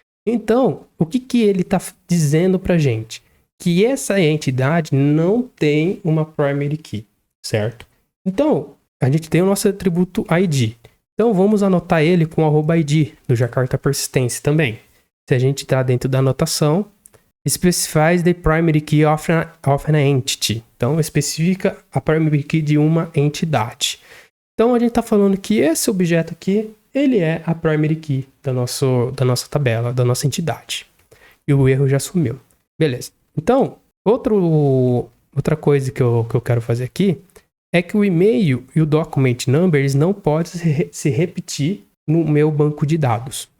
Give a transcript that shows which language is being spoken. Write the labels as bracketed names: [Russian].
[Portuguese] Então, o que ele está dizendo para a gente? Que essa entidade não tem uma primary key, certo? Então, a gente tem o nosso atributo ID. Então, vamos anotar ele com @id do Jakarta Persistence também. Se a gente está dentro da anotação, [English] specifies the primary key of an entity. [Portuguese] Então, especifica a primary key de uma entidade. Então, a gente está falando que esse objeto aqui, ele é a primary key da nossa tabela, da nossa entidade. E o erro já sumiu. Beleza. Então, outra coisa que eu quero fazer aqui é que o e-mail e o document number eles não podem se repetir no meu banco de dados.